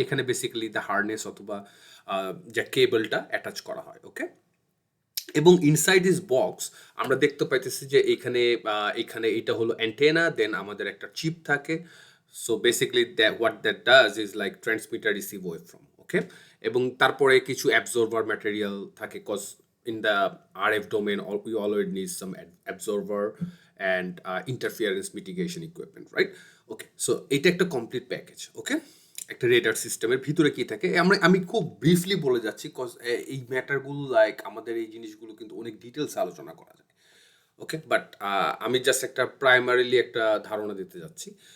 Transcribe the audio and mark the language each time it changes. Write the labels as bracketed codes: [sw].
[bn] এখানে basically the harness অথবা যে কেবলটা অ্যাটাচ করা হয়। ওকে, এবং [en] inside this box [bn] আমরা দেখতে পাইতেছি যে এখানে এটা হলো অ্যান্টেনা, দেন আমাদের একটা চিপ থাকে। [en] So basically what that does is like transmitter receive wave from. [bn] ওকে, এবং তারপরে কিছু অ্যাবজর্ভার ম্যাটেরিয়াল থাকে, [en] Cause in the RF domain, we always need some absorber and interference mitigation equipment, right? [bn] Okay, so এটা একটা complete package. ওকে, একটা radar সিস্টেমের ভিতরে কি থাকে আমি খুব ব্রিফলি বলে যাচ্ছি, কজ এই ম্যাটারগুলো লাইক আমাদের এই জিনিসগুলো কিন্তু অনেক ডিটেলস আলোচনা করা যায়। ওকে, বাট আমি জাস্ট একটা প্রাইমারিলি একটা ধারণা দিতে যাচ্ছি।